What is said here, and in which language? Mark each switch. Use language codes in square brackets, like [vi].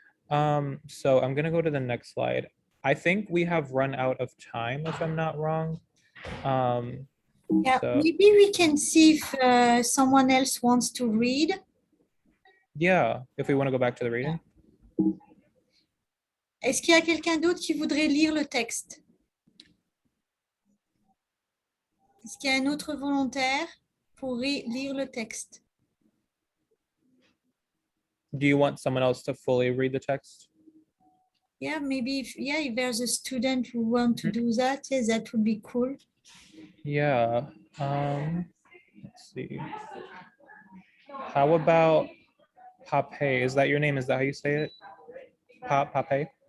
[en] So I'm gonna go to the next slide. I think we have run out of time, if I'm not wrong. Yeah, So, maybe we can see if someone else wants to read. yeah, if we want to go back to the reading. [fr] Est-ce qu'il y a quelqu'un d'autre qui voudrait lire le texte? Est-ce qu'il y a un autre volontaire pour lire le texte? [en] Do you want someone else to fully read the text? Yeah, maybe if there's a student who want to do that, yes, that would be cool. Yeah. Let's see. How about Pape? Is that your name? Is that how you say it? Pape?